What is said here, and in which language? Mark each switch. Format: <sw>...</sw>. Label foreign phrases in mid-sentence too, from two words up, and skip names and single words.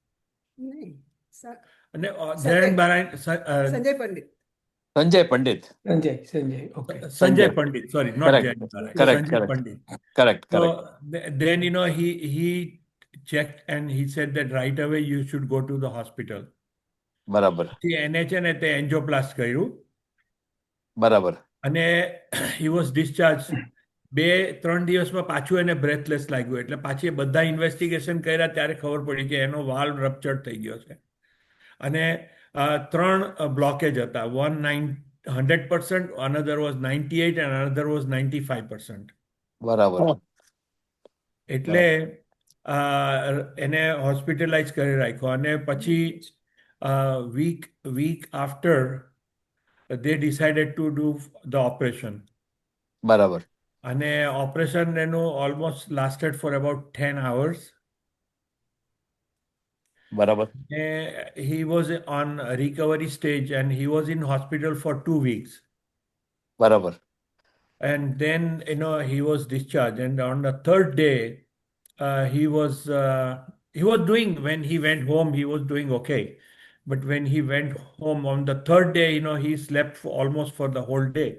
<en>Jayan Barai, Sanjay Pandit. Sanjay Pandit. Sanjay. Okay. Sanjay Pandit, sorry, not Correct. Jayan Barai. Correct. Sanjay Pandit. Correct. So then, he checked and he said that right away you should go to the hospital.</en> <gu>બરાબર. NH ને તે એન્જિયોપ્લાસ્ટ કર્યું. બરાબર.</gu> <en>અને he was discharged.</en> <gu>2-3 દિવસમાં પાછું એને બ્રેથલેસ લાગ્યું, એટલે પાછી બધા ઇન્વેસ્ટિગેશન કર્યા ત્યારે ખબર પડી કે એનો</gu> <en>valve rupture</en> <gu>થઈ ગયો છે. અને 3 બ્લોકેજ હતા. 100%,</gu> <en>another was 98 and another was 95%.</en> <gu>બરાબર. એટલે એને હોસ્પિટલાઇઝ કરી રાખ્યો. અને પછી</gu> <en>week after they decided to do the operation.</en> <gu>બરાબર.</gu> <en>અને operation એનું almost lasted for about 10 hours.</en> <gu>બરાબર.</gu> <en>He was on a recovery stage and he was in hospital for 2 weeks.</en> <gu>બરાબર.</gu> <en>And then he was discharged, and on the third day he was doing, when he went home he was doing okay, but when he went home on the third day, he slept almost for the whole day.</en>